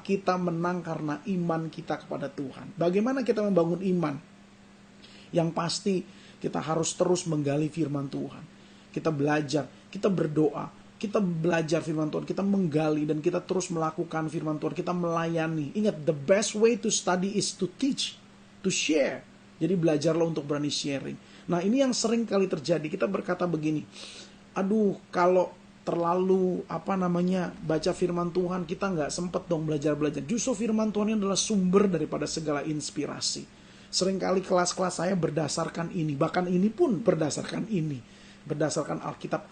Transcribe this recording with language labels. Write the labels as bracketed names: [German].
[Indonesian] Kita menang karena iman kita kepada Tuhan. Bagaimana kita membangun iman? Yang pasti kita harus terus menggali firman Tuhan. Kita belajar, kita berdoa, kita belajar firman Tuhan, kita menggali dan kita terus melakukan firman Tuhan, kita melayani. [English] Ingat, the best way to study is to teach, to share. [Indonesian] Jadi belajarlah untuk berani sharing. Nah ini yang sering kali terjadi. Kita berkata begini, aduh kalau terlalu baca firman Tuhan, kita nggak sempet dong belajar. Justru firman Tuhan ini adalah sumber daripada segala inspirasi. Seringkali kelas-kelas saya berdasarkan ini, bahkan ini pun berdasarkan ini, berdasarkan Alkitab.